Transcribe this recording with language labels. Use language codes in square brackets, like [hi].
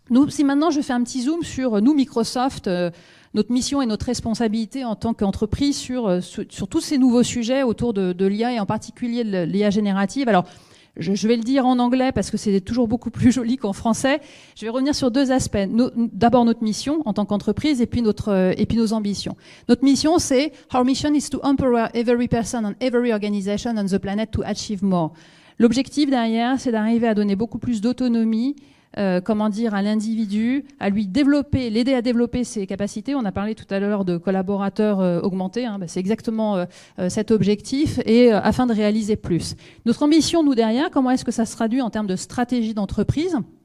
[fr] Si maintenant je fais un petit zoom sur nous, Microsoft, notre mission et notre responsabilité en tant qu'entreprise sur tous ces nouveaux sujets autour de l'IA et en particulier de l'IA générative. Alors, je vais le dire en anglais parce que c'est toujours beaucoup plus joli qu'en français. Je vais revenir sur 2 aspects. D'abord notre mission en tant qu'entreprise et puis nos ambitions. Notre mission, c'est [en] Our mission is to empower every person and every organization on the planet to achieve more. [fr] L'objectif derrière, c'est d'arriver à donner beaucoup plus d'autonomie à l'individu, à lui l'aider à développer ses capacités. On a parlé tout à l'heure de collaborateurs augmentés. C'est exactement cet objectif et afin de réaliser plus. Notre ambition, nous, derrière, comment est-ce que ça se traduit en termes de stratégie d'entreprise?